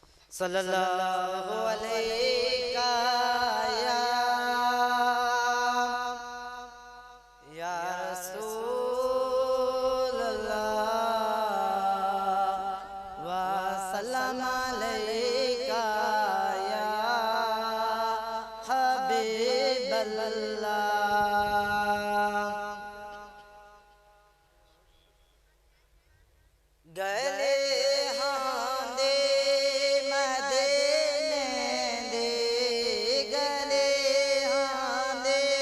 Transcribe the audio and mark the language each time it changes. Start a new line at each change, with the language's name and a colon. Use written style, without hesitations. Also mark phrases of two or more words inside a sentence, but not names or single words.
Arabic: صلى الله عليه يا رسول الله وسلم عليك يا حبيب الله.
Punjabi: ਗਲੇ ਹਾਂਦੇ ਮਦੀਨੇ ਦੇ, ਗਲੇ ਹਾਂਦੇ